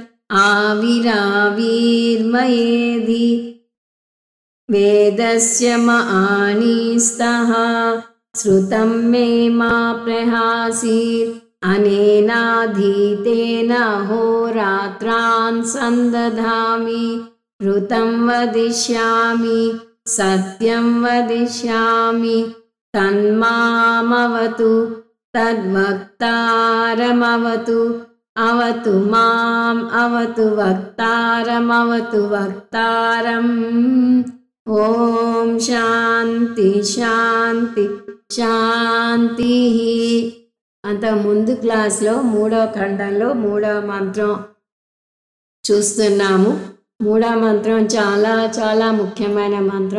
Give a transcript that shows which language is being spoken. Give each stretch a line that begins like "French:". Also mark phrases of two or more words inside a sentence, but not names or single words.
Sanskrit: आविराविर्मयेधि वेदस्य महानीस्तः श्रुतं मे मा प्रहासीत् अनेनाधीतेन होरात्रान् सन्दधामि ऋतं वदिष्यामि सत्यं वदिष्यामि तन्मामवतु तद्वक्तारमवतु अवतु माम् अवतु वक्तारमवतु वक्तारम्। ఓం శాంతి శాంతి శాంతిః.
Telugu: అంత ముందు క్లాస్లో 3వ ఖండంలో 3వ మంత్రం చూస్తున్నాము. 3వ మంత్రం చాలా చాలా ముఖ్యమైన మంత్రం.